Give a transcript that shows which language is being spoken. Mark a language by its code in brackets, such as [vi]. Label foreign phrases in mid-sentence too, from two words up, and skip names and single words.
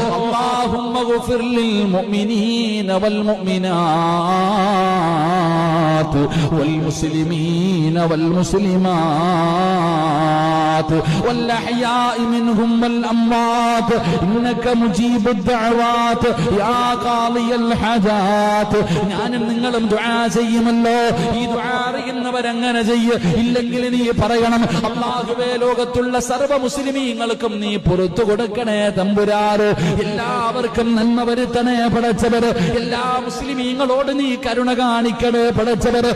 [ar] اللهم اغفر للمؤمنين والمؤمنات والمسلمين والمسلمات والأحياء منهم والأموات إنك مجيب الدعوات يا قاضي الحاجات. [ml] ഞാനും നിങ്ങളും ദുആ ചെയ്യുമല്ലോ. ഈ ദുആ അറിയുന്നവരങ്ങനെ ചെയ്യ്. ഇല്ലെങ്കിൽ നീ പറയണം, അല്ലാഹുവേ ലോകത്തുള്ള സർവ്വ മുസ്ലിമീങ്ങൾക്കും നീ പുറത്തു കൊടുക്കണേ തമ്പുരാന്. എല്ലാവർക്കും നന്മ വരുത്തണേ പടച്ചവര്. എല്ലാ മുസ്ലിമീങ്ങളോട് നീ കരുണ കാണിക്കണേ പടച്ചവര്.